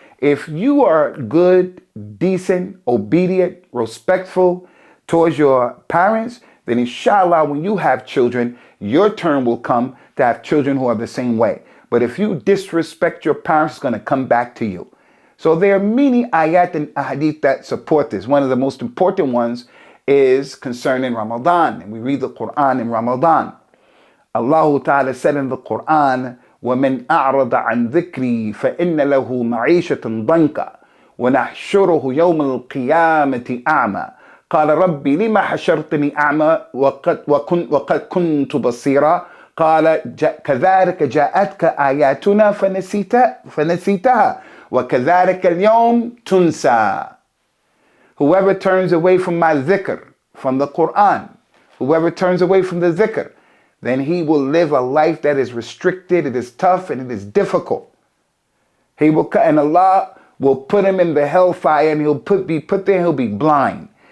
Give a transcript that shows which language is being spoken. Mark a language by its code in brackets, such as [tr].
[en] If you are good, decent, obedient, respectful towards your parents, then inshallah, when you have children, your turn will come to have children who are the same way. But if you disrespect your parents, it's going to come back to you. So there are many ayat and ahadith that support this. One of the most important ones is concerning Ramadan. And we read the Quran in Ramadan. Allah Ta'ala said in the Quran, [ar] وَمَنْ أَعْرَضَ عَنْ ذِكْرِي فَإِنَّ لَهُ مَعِيشَةً ضَنْكًا وَنَحْشُرُهُ يَوْمَ الْقِيَامَةِ أَعْمَى قال ربي لما حشرتني أعمى وقد كنت بصيرا قال كذلك جاءتك آياتنا فنسيتها وكذلك اليوم تنسى. [en] Whoever turns away from my dhikr, from the Quran, whoever turns away from the dhikr, then he will live a life that is restricted, it is tough, and it is difficult. And Allah will put him in the hellfire, and he'll be put there, he'll be blind.